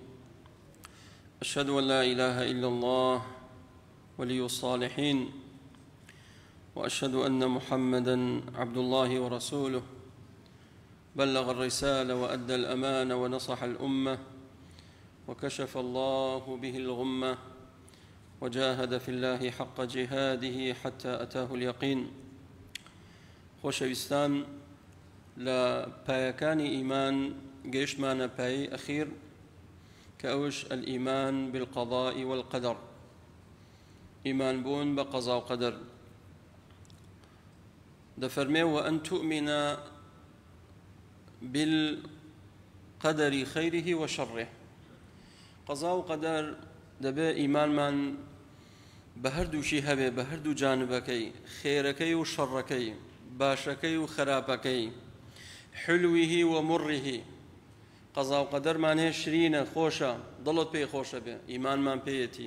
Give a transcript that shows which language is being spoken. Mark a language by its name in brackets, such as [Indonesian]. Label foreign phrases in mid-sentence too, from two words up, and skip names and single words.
[Arabic] أشهد أن لا إله إلا الله ولي الصالحين، وأشهد أن محمدًا عبد الله ورسوله، بلغ الرسالة وأدى الأمانة ونصح الأمة، وكشف الله به الغمة، وجاهد في الله حق جهاده حتى أتاه اليقين. [Central Kurdish] خۆشەویستان، لە پایەکانی ئیمان گەیشتمانە پایەی ئەخیر کە ئەوش [Arabic] الإيمان بالقضاء والقدر، [Central Kurdish] ئیمان بوون بە قەزا و قەدەر. دەفەرمێ [Arabic] وأن تؤمن بالقدر خيره وشره. [Central Kurdish] قەزا و قەدەر دەبێ ئیمانمان بە هەردووشی هەبێ، بە هەردوو جانبەکەی، خێرەکەی و شەڕەکەی، باشەکەی و خراپەکەی، حلویه و مڕیه. قەزا و قەدەرمان هەیە شرینە، خۆشە، دڵت پێی خۆشە بێ، ئیمانمان پێیەتی.